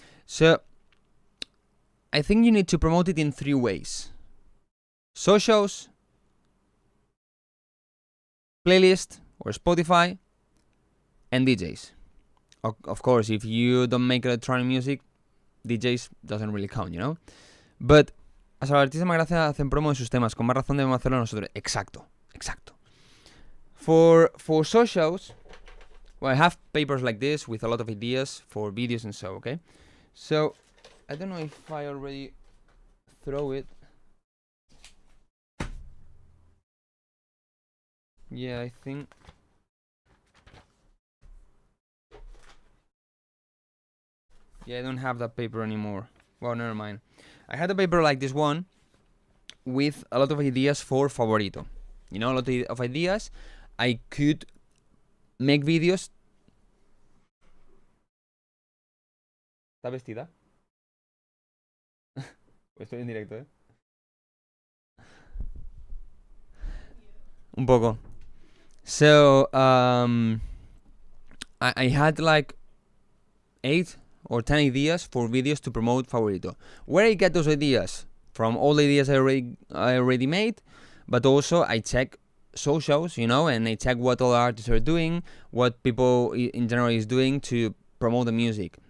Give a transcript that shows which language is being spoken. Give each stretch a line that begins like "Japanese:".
English: So I think you need to promote it in 3 ways. Socials, playlist or Spotify, and DJs. Of course, if you don't make electronic music, DJs doesn't really count, you know? But
Spanish: a los artistas más gracias hacen promo en sus temas. Con más razón debemos hacerlo nosotros. Exacto.
English: For socials, well, I have papers like this with a lot of ideas for videos and so, okay? So, I don't know if I already throw it. Yeah, I think... Yeah, I don't have that paper anymore. Well, never mind. I had a paper like this one with a lot of ideas for Favorito. You know, a lot of ideas. I could make videos.
Spanish: ¿Está vestida? Estoy en directo, Un poco.
English: So, I had like 8 or 10 ideas for videos to promote Favorito. Where I get those ideas? From all the ideas I already made, but also I check socials, you know, and I check what all artists are doing, what people in general is doing to promote the music.